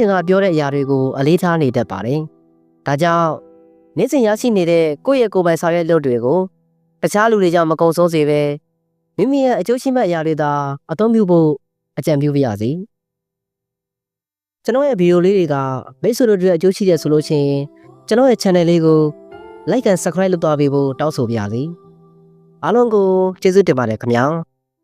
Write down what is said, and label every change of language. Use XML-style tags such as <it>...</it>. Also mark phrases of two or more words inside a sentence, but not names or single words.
<my>င်ကပြောတဲ့အရာတွေကိုအလေးထားနေတတ်ပါတယ်ဒါကြောင့်နေ့စဉ်ရရှိနေတဲ့ကိုယ့်ရဲ့ကိုယ်ပိုင်ဆောင်ရွက်လုပ်တွေကိုတခြားလူတွေကြောင့်မကုံဆုံးစေပဲမိမိရဲ့အကျိုးရှိမဲ့အရာတွေသာအသုံးပြုဖို့အကြံပြုပါရစေကျွန်တော်ရဲ့ဗီဒီယိုလေးတွေကမိတ်ဆွေတို့တွေအကျိုးရှိတယ်ဆိုလို့ရှိရင်ကျွန်တော်ရဲ့ channel လေးကို</my> <en>like and subscribe</en> <my>လုပ်သွားပေးဖို့တောင်းဆိုပါရစေအားလုံးကိုကျေးဇူးတင်ပါတယ်ခင်ဗျာ</my>